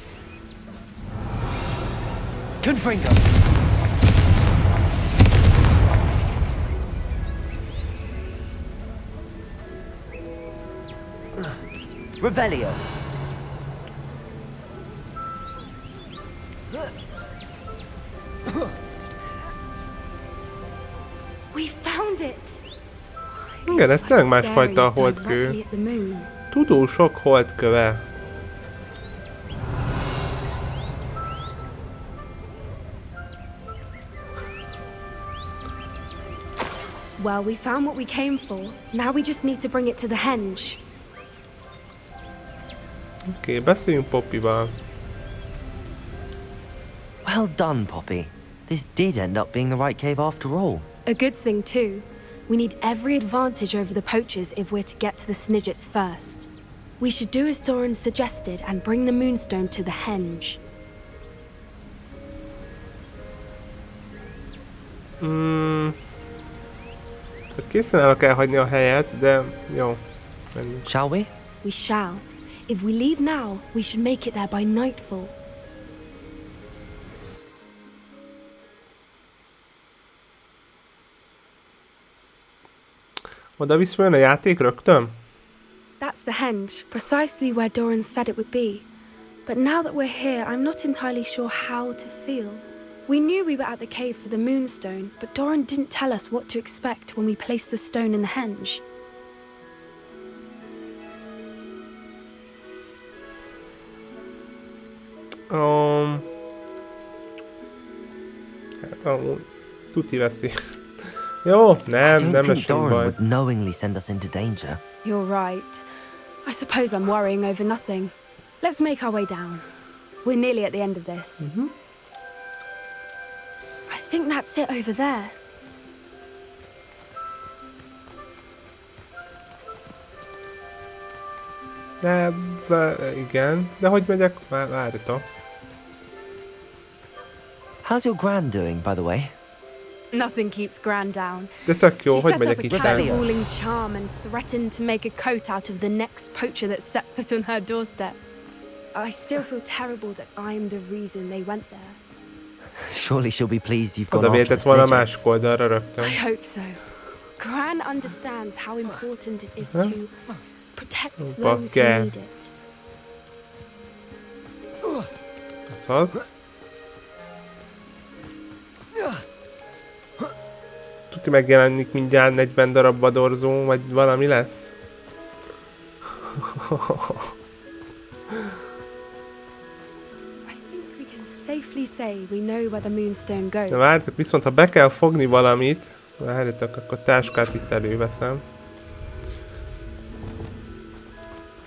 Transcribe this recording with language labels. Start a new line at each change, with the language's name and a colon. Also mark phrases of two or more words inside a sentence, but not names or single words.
English: Confringo. Revelio. We found it.
Hungarian: Igen, ez tényleg másfajta a holdkő. Tudósok holdköve.
English: Well, we found what we came for. Now we just need to bring it to the henge.
Hungarian: Oké, beszéljünk Poppyval.
English: Well done, Poppy. This did end up being the right cave after all. A good thing, too. We need every advantage over the poachers if we're to get to the Snidgets first. We should do as Doran suggested and bring the Moonstone to the henge.
Hungarian: Készen el kell hagyni a helyet, de jó. Menjünk.
English: Shall we? We shall. If we leave now, we should make it there by nightfall.
Hungarian: Oda visszajön a játék rögtön?
English: That's the henge, precisely where Doran said it would be. But now that we're here, I'm not entirely sure how to feel. We knew we were at the cave for the Moonstone, but Doran didn't tell us what to expect when we placed the stone in the henge.
Hungarian: Hát amúgy tuti veszi. Jó, nem esünk baj.
English: Would knowingly send us into danger. You're right. I suppose I'm worrying over nothing. Let's make our way down. We're nearly at the end of this. I think that's it over there.
Hungarian: Igen, de hogy megyek? Várjatok.
English: How's your Gran doing, by the way? Nothing keeps Gran down.
Hungarian: De tök jó,
English: She
Hungarian: hogy
English: set up
Hungarian: megyek a itt fel?
English: catcalling charm and threatened to make a coat out of the next poacher that set foot on her doorstep. I still feel terrible that I'm the reason they went there. Surely she'll be pleased you've gone
Hungarian: Oda
English: after the
Hungarian: vétett volna a
English: Snidgets.
Hungarian: másik oldalra rögtön.
English: I hope so. Gran understands how important it is to protect those who need it.
Hungarian: Az. Tuti megjelenik mindjárt 40 darab vadorzó, vagy valami lesz?
English: Safely say we know where the Moonstone goes.
Hungarian: Na várjatok, viszont ha be kell fogni valamit, várjatok, akkor táskát itt előveszem.